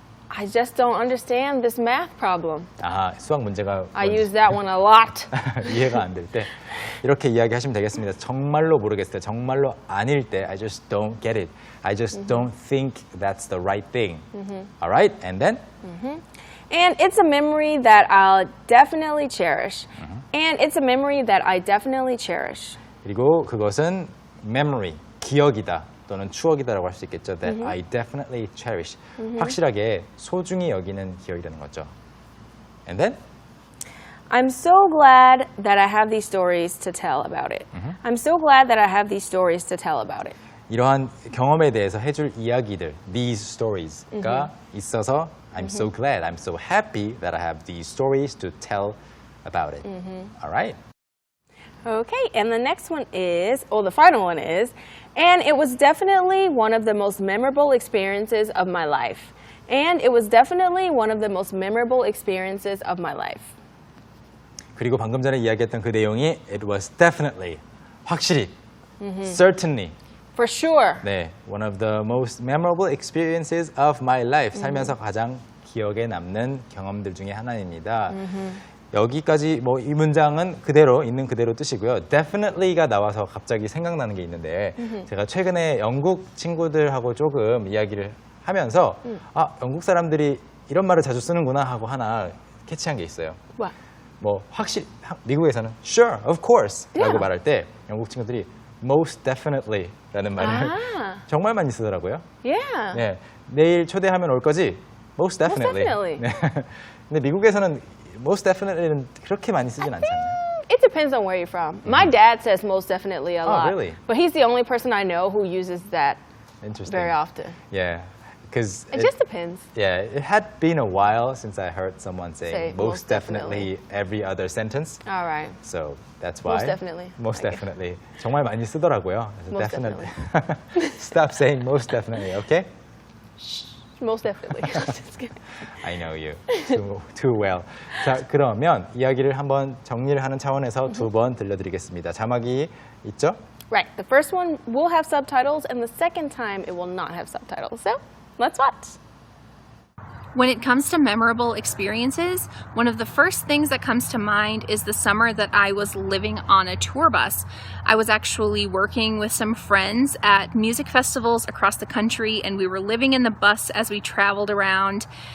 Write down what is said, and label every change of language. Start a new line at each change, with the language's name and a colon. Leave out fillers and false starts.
English: I just don't understand this math problem.
Korean: 수학 문제가
English: I use that one a lot.
Korean: 이해가 안 될 때 이렇게 이야기하시면 되겠습니다. 정말로 모르겠어요. 정말로 아닐 때
English: I just don't get it. I just don't think that's the right thing. All right? And then? And it's a memory that I'll definitely cherish. And it's a memory that I definitely cherish.
Korean: 그리고 그것은 memory, 기억이다 또는 추억이다라고 할 수 있겠죠.
English: That I definitely cherish.
Korean: 확실하게 소중히 여기는 기억이라는 거죠.
English: And then? I'm so glad that I have these stories to tell about it. I'm so glad that I have these stories to tell about it.
Korean: 이러한 경험에 대해서 해줄 이야기들,
English: these stories가 있어서 I'm so glad, I'm so happy that I have these stories to tell about it. All right? Okay, and the next one is, or the final one is, and it was definitely one of the most memorable experiences of my life. And it was definitely one of the most memorable experiences of my life.
Korean: 그리고 방금 전에 이야기했던 그 내용이
English: it was definitely,
Korean: 확실히, certainly,
English: For sure. 네, one of the most memorable experiences of my life.
Korean: 살면서 가장 기억에 남는 경험들 중에 하나입니다. 여기까지 뭐 이 문장은 그대로 있는 그대로 뜻이고요. definitely가 나와서 갑자기 생각나는 게 있는데 제가 최근에 영국 친구들하고 조금 이야기를 하면서 영국 사람들이 이런 말을 자주 쓰는구나 하고 하나 캐치한 게 있어요.
English: What?
Korean: 뭐 확실히 미국에서는 sure, of course 라고 말할 때 영국 친구들이 most definitely 라는 말을 정말 많이 쓰더라고요.
English: Yeah.
Korean: 네, 내일 초대하면 올 거지?
English: Most definitely. definitely.
Korean: 네. 근데 미국에서는 most definitely는 그렇게 많이 쓰진 않잖아요.
English: It depends on where you're from. My dad says most definitely a lot. really? But he's the only person I know who uses that Interesting. very often. Yeah, because It just depends. yeah, it had been a while since I heard someone say Say most definitely every other sentence. All right. So that's why. Most definitely. Most Okay.
Korean: definitely. 정말 많이 쓰더라고요. 그래서
English: Most definitely. Stop saying most definitely, okay? Most definitely. Just kidding. I know you too well.
Korean: 자, 그러면 이야기를 한번 정리를 하는 차원에서 두 번 들려드리겠습니다. 자막이 있죠?
English: Right. The first one will have subtitles, and the second time it will not have subtitles. So let's watch. When it comes to memorable experiences, one of the first things that comes to mind is the summer that I was living on a tour bus. I was actually working with some friends at music festivals across the country, and we were living in the bus as we traveled around.